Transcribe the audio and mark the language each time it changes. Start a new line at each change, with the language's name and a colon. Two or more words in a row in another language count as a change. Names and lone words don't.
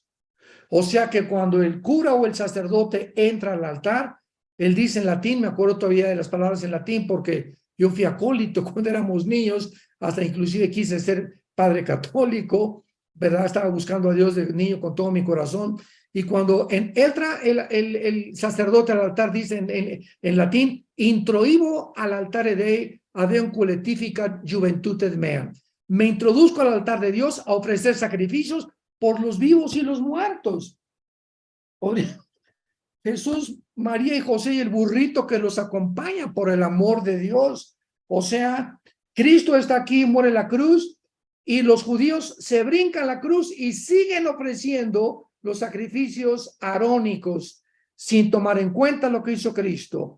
Spanish: O sea que cuando el cura o el sacerdote entra al altar, él dice en latín, me acuerdo todavía de las palabras en latín porque yo fui acólito cuando éramos niños, hasta inclusive quise ser padre católico, ¿verdad? Estaba buscando a Dios de niño con todo mi corazón. Y cuando entra el sacerdote al altar, dice en latín,
Latin: introibo al altare Dei adeum culetificat juventutem mea.
Spanish: Me introduzco al altar de Dios a ofrecer sacrificios por los vivos y los muertos. Jesús, María y José y el burrito que los acompaña por el amor de Dios. O sea, Cristo está aquí, muere en la cruz y los judíos se brincan la cruz y siguen ofreciendo los sacrificios arónicos sin tomar en cuenta lo que hizo Cristo.